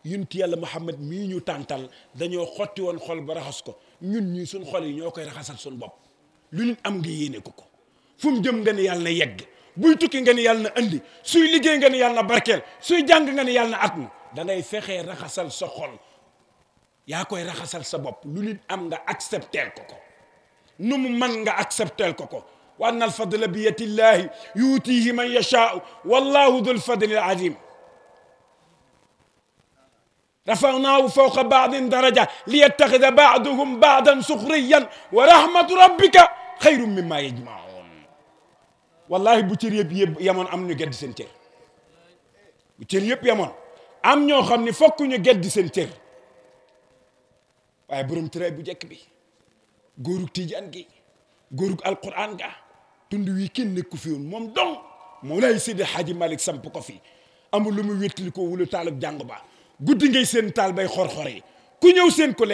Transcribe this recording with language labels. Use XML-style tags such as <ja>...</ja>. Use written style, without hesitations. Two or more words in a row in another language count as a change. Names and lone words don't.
<wo>yunti yàlla Muhammad mii ñu tàntal dañoo xotti woon xol ba raxas ko ñun ñii suñ xol yi ñoo koy raxasal suñ bopp lu nit am nga yéene ko ko fu mu jëm nga ne yàlla na yegg buy tukki nga ne yàlla na andi suy liggéey nga ne yàlla na barkeel suy jàng nga ne yàlla na at mi da ngay fexee raxasal sa xol yaa koy raxasal sa bopp lu nit am nga accepteel ko ko nu mu man nga accepteel ko ko</wo> <ar>وأن الفضل بيد الله يؤتيه من يشاء والله ذو الفضل العظيم رفعناه فوق بعض درجة ليتخذ بعضهم بعضا سخريا ورحمة ربك خير مما يجمعون والله</ar> <wo>bu cër yëpp yamoon am ñu gedd seen cër bu cër yëpp yamoon am ñoo xam ne fokk ñu gedd seen cër waaye borom tëraay bu jekk bi góorug Tijaan gi góorug alquran ga tund wi kenn nekku fi woon moom dong Mawlaay Seydi Hadji Malick samp ko fi amul lu mu wéttali ko wulu taalub jàng ba guddi ngay seen taal bay xor-xor yi ku ñëw seen ko lee</wo>